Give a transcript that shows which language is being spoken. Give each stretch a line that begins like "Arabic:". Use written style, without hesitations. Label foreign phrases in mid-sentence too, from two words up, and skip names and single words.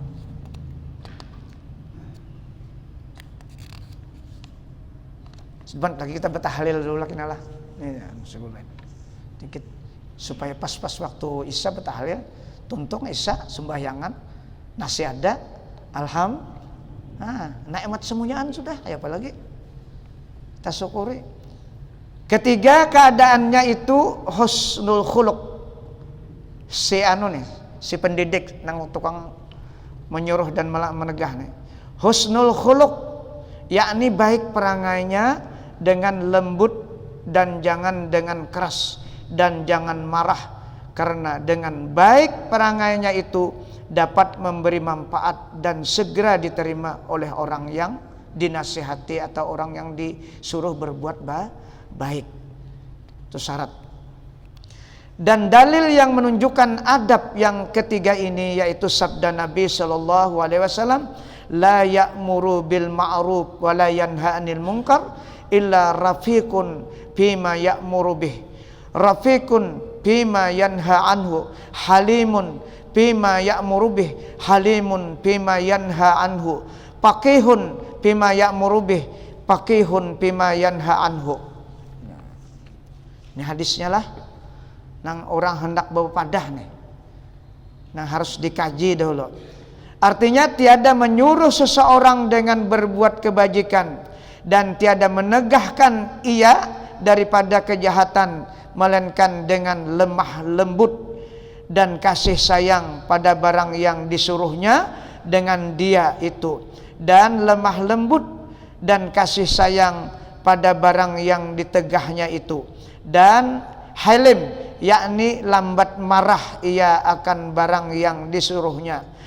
Indonesian: Sebentar lagi kita bertahlil dulu lagi nalah.
Banjar: Dikit supaya pas-pas waktu Isya bertahlil, tuntung Isya sembahyangan, nasi ada, nikmat semuanyaan sudah, apa lagi?
Indonesian: Kita syukuri. Ketiga, keadaannya itu
Arabic: husnul khuluq.
Banjar: Si pendidik nang tukang menyuruh dan menegah nih.
Arabic: حسن الخلق,
Indonesian: yakni baik perangainya dengan lembut dan jangan dengan keras, dan jangan marah, karena dengan baik perangainya itu dapat memberi manfaat dan segera diterima oleh orang yang dinasihati atau orang yang disuruh berbuat baik. Itu syarat. Dan dalil yang menunjukkan adab yang ketiga ini yaitu sabda Nabi
Arabic: صلى الله عليه وسلم, لا يأمر بالمعروف ولا ينهى عن المنكر إلا رفيق بما يأمر به رفيق بما ينهى عنه حليم بما يأمر به حليم بما ينهى عنه فقيه بما يأمر به فقيه بما ينهى عنه.
Banjar: Ini hadisnya lah nang orang hendak berpadah nih, nang harus dikaji dahulu.
Indonesian: Artinya tiada menyuruh seseorang dengan berbuat kebajikan dan tiada menegahkan ia daripada kejahatan, melainkan dengan lemah lembut dan kasih sayang pada barang yang disuruhnya dengan dia itu, dan lemah lembut dan kasih sayang pada barang yang ditegahnya itu, dan halim yakni lambat marah ia akan barang yang disuruhnya,